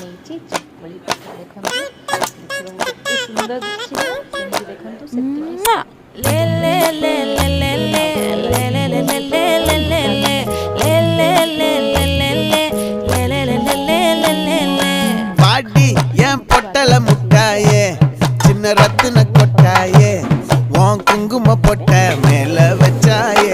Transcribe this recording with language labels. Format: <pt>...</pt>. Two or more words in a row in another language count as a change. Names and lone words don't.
<or>ହେଇଛି ଚିକୁଳି ପିଠା ଦେଖନ୍ତୁ ଏତେ ସୁନ୍ଦର ଦିଶୁଛି ନା ସେମିତି ଦେଖନ୍ତୁ</or> <ta>பாடி என் பொட்டல முட்டாயே சின்ன ரத்தின கொட்டாயே உன் குங்கும பொட்ட மேல வச்சாயே</ta>